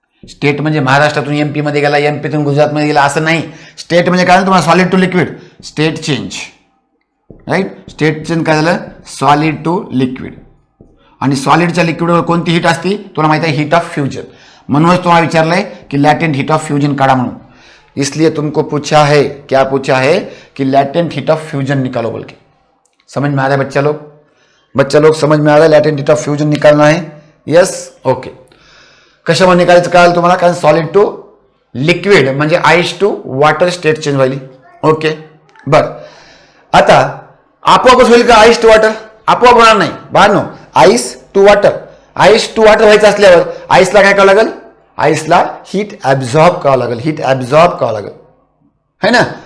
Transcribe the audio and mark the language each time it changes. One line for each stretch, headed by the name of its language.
Marathi: State म्हणजे महाराष्ट्रातून MP मध्ये गेला, MPतून गुजरातमध्ये गेला असं नाही. स्टेट म्हणजे काय झालं तुम्हाला, solid to liquid, state change, right. State change काय झालं, सॉलिड टू लिक्विड. आणि सॉलिडच्या लिक्विडवर कोणती हीट असते तुला माहिती आहे, हीट ऑफ फ्युजन. म्हणूनच तुम्हाला विचारलंय की लॅटेंट हीट ऑफ फ्युजन काढा म्हणून.
Hindi: इसलिए तुमको पूछा है, क्या पूछा है कि लैटेंट हीट ऑफ फ्यूजन निकालो बोल के. समझ में आ रहा है बच्चा लोग समझ में आ रहा है, लैटेंट हीट ऑफ फ्यूजन निकालना है.
English: Yes, okay.
Marathi: कशामध्ये निकालायचं कळालं तुम्हाला, कारण सॉलिड टू लिक्विड म्हणजे ice to water state change व्हायली. Okay, बर. आता आपोआपच होईल का आईस टू वॉटर, आपोआप होणार नाही बाळांनो. आईस टू वॉटर व्हायचं असल्यावर आईसला काय करावं लागेल, आईसला हीट ऍब्झॉर्ब करावं लागेल, है ना.